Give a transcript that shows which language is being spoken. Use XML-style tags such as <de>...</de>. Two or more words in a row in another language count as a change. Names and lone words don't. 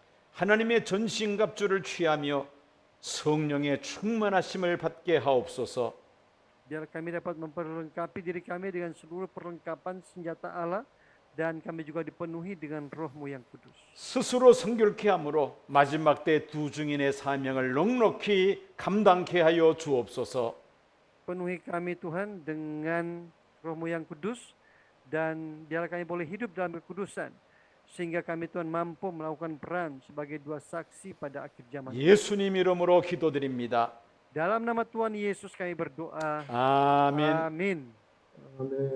<ko>하나님의 전신갑주를 취하며 성령의 충만하심을 받게 하옵소서.</ko> <id>Biar kami dapat memperlengkapi diri kami dengan seluruh perlengkapan senjata Allah dan kami juga dipenuhi dengan Roh-Mu yang kudus.</id> <ko>스스로 성결케 함으로 마지막 때 두 증인의 사명을 넉넉히 감당케 하여 주옵소서.</ko> <id>Penuhi kami Tuhan dengan Roh-Mu yang kudus dan biar kami boleh hidup dalam kekudusan sehingga kami Tuhan mampu melakukan peran sebagai dua saksi pada akhir zaman.</id> <ko>예수님 이름으로 기도드립니다.</ko> <id>Dalam nama Tuhan Yesus kami berdoa.</id> <ko>아멘.</ko> <id>Amin.</id> <ko>아멘.</ko>